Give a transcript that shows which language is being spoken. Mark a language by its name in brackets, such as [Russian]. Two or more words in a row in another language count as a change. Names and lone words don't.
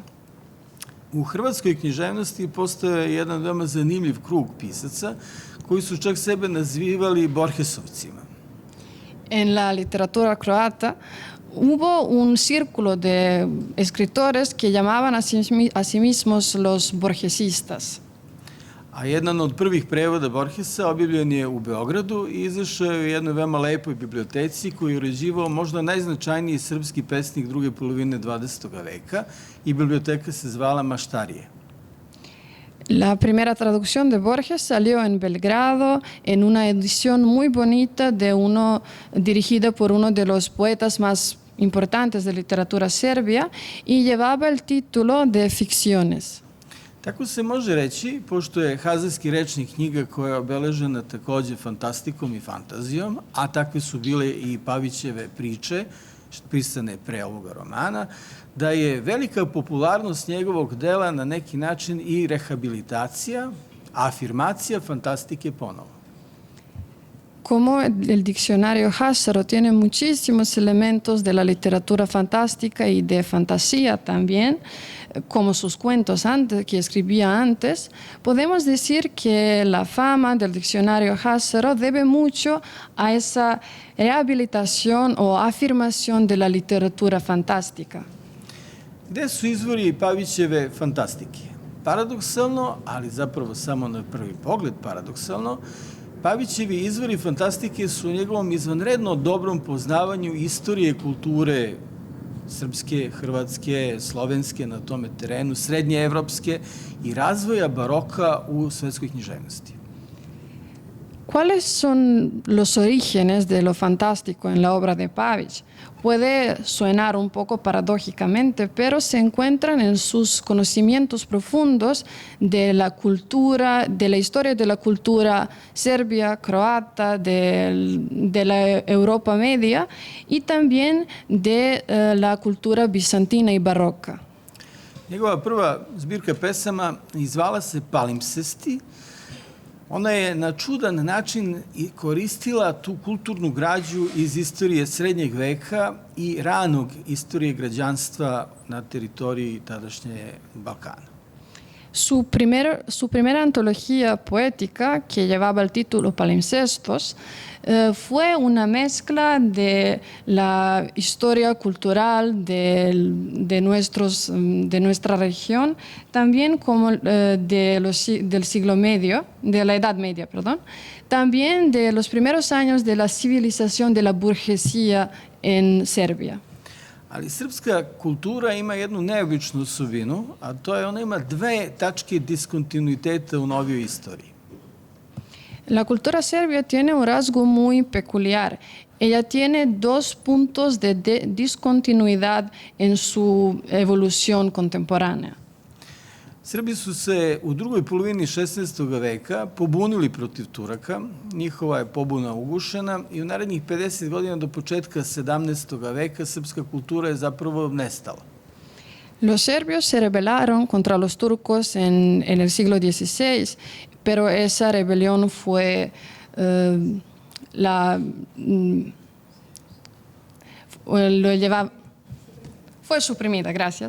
[Serbian] U hrvatskoj književnosti postoje jedan veoma zanimljiv krug pisaca koji su čak sebe nazivali Borgesovcima. [Spanish] En la literatura croata hubo un círculo de escritores que llamaban a sí mismos los borgesistas. [Serbian] A jedan od prvih prevoda Borgesa objavljen je u Beogradu i izašao je u jednoj veoma lepoj biblioteci koju je uređivao možda najznačajniji srpski pesnik druge polovine 20. veka i biblioteka se zvala Maštarije. [Spanish] La primera traducción de Borges salió en Belgrado en una edición muy bonita dirigida por uno de los poetas más importantes de literatura serbia y llevaba el título de Ficciones. [Serbian] Tako se može reći, pošto je hazarski rečnik knjiga koja je obeležena takođe fantastikom i fantazijom, a takve su bile i Pavićeve priče, pisane pre ovoga romana, da je velika popularnost njegovog dela na neki način i rehabilitacija, afirmacija fantastike ponovo. [Spanish] Como el diccionario Hazaro tiene muchísimos elementos de la literatura fantástica y de fantasía también, como sus cuentos que escribía antes, podemos decir que la fama del diccionario Hazaro debe mucho a esa rehabilitación o afirmación de la literatura fantástica. [Serbian] Gde su izvori Pavićeve fantastike? Paradoksalno, ali zapravo samo na prvi pogled paradoksalno, Pavićevi izvori fantastike su u njegovom izvanredno dobrom poznavanju istorije kulture srpske, hrvatske, slovenske na tome terenu, srednje evropske i razvoja baroka u svetskoj književnosti. [Spanish] ¿Cuáles son los orígenes de lo fantástico en la obra de Pavić? Puede sonar un poco paradójicamente, pero se encuentran en sus conocimientos profundos de la cultura, de la historia de la cultura serbia, croata, de la Europa media y también de la cultura bizantina y barroca. [Serbian] Njegova prva zbirka pesama izvala se Palimpsesti. Ona je na čudan način koristila tu kulturnu građu iz istorije srednjeg veka i ranog istorije građanstva na teritoriji tadašnje Balkana. [Spanish] Su primera antología poética, que llevaba el título Palimpsestos, fue una mezcla de la historia cultural de nuestra región, también como del siglo medio, de la Edad Media, perdón, también de los primeros años de la civilización de la burguesía en Serbia. [Serbian] Ali srpska kultura ima jednu neobičnu osobinu, a to je ona ima 2 tačke diskontinuiteta u novijoj istoriji. [Spanish] La cultura serbia tiene un rasgo muy peculiar. Ella tiene 2 puntos de discontinuidad en su evolución contemporánea. [Serbian] Srbi su se u drugoj polovini 16. veka pobunili protiv Turaka, njihova je pobuna ugušena i u narednih 50 godina do početka 17. veka srpska kultura je zapravo nestala. [Spanish] Los serbios se rebelaron contra los turcos en el siglo XVI, pero esa rebelión fue fue suprimida, gracias.